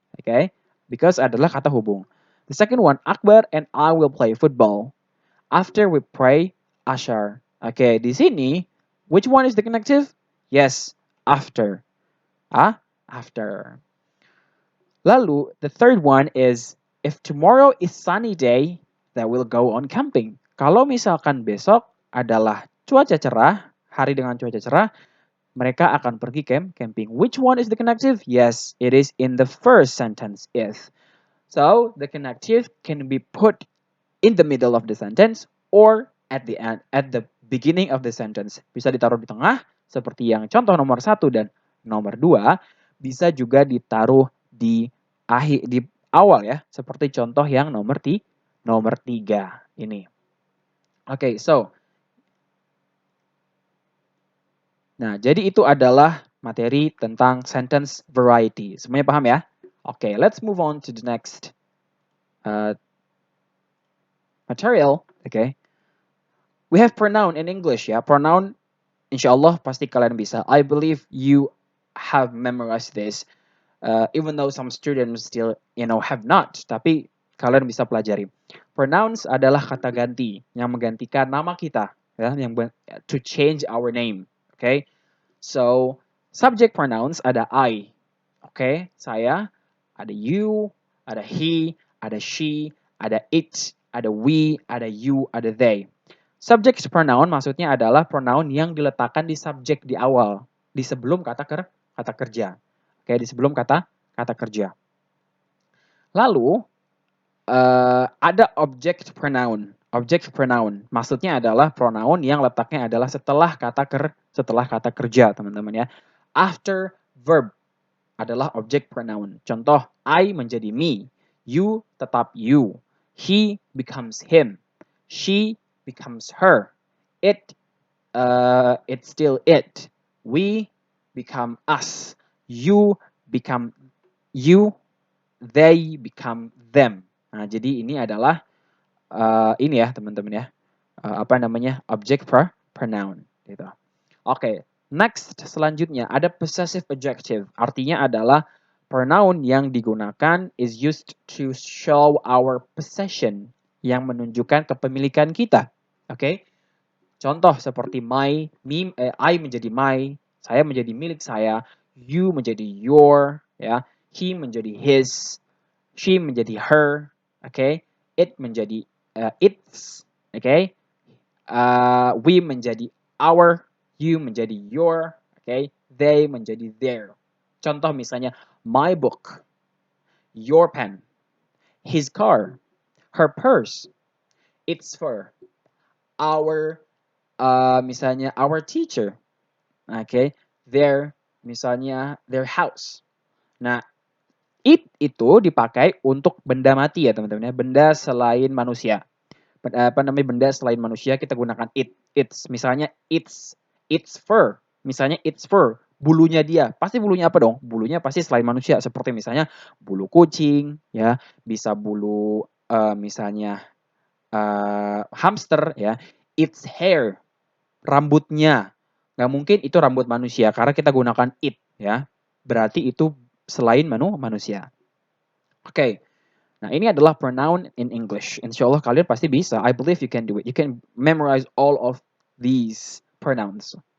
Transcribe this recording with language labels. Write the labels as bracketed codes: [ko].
[id] Okay, because adalah kata hubung. [en] The second one, Akbar and I will play football after we pray Ashar. Okay, [id] di sini, [en] which one is the connective? Yes, after. After. [id] Lalu, [en] the third one is, if tomorrow is sunny day, then we'll go on camping. [id] Kalau misalkan besok adalah cuaca cerah, hari dengan cuaca cerah, mereka akan pergi camping. [en] Which one is the connective? Yes, it is in the first sentence, if. So, the connective can be put in the middle of the sentence or at the end, at the beginning of the sentence. [id] Bisa ditaruh di tengah, seperti yang contoh nomor 1 dan nomor 2. Bisa juga ditaruh di awal ya, seperti contoh yang nomor 3 ini. Okay, so nah, jadi itu adalah materi tentang sentence variety. Semuanya paham ya? [en] Okay, let's move on to the next material. Okay, we have pronoun in English ya. Pronoun, [id] insyaallah pasti kalian bisa. [en] I believe you have memorized this, even though some students still, have not. [id] Tapi kalian bisa pelajari. Pronouns adalah kata ganti yang menggantikan nama kita, ya, [en] to change our name. Okay. So, subject pronouns ada I. [id] Okay, saya. Ada you, ada he, ada she, ada it, ada we, ada you, ada they. Subject pronoun maksudnya adalah pronoun yang diletakkan di subjek di awal, di sebelum kata kerja. Oke, di sebelum kata kerja. Lalu, ada object pronoun. Object pronoun maksudnya adalah pronoun yang letaknya adalah setelah kata kerja, teman-teman ya. [en] After verb adalah object pronoun. Contoh, I menjadi me, you tetap you, he becomes him, she becomes her. It, it's still it. We become us. You become you. They become them. [id] Nah, jadi ini adalah ini ya teman-teman ya. Apa namanya? Object pronoun gitu. Oke, next selanjutnya ada possessive adjective. Artinya adalah pronoun yang digunakan [en] is used to show our possession, [id] yang menunjukkan kepemilikan kita. Oke. Contoh seperti my, me, I menjadi my, saya menjadi milik saya, you menjadi your, ya, he menjadi his, she menjadi her, oke, it menjadi its, oke, we menjadi our, you menjadi your, oke, they menjadi their. Contoh misalnya my book, your pen, his car, her purse, its fur, our misalnya our teacher, oke, their misalnya their house. Nah, it itu dipakai untuk benda mati ya teman-teman ya, benda selain manusia. Apa namanya, benda selain manusia kita gunakan it. It's misalnya it's fur. Misalnya it's fur, bulunya dia. Pasti bulunya apa dong? Bulunya pasti selain manusia, seperti misalnya bulu kucing ya, bisa bulu misalnya hamster ya. It's hair, rambutnya. Nggak mungkin itu rambut manusia karena kita gunakan it ya. Berarti itu selain manusia. Oke. Nah, ini adalah pronoun in English. Insya Allah kalian pasti bisa. [en] I believe you can do it. You can memorize all of these pronouns.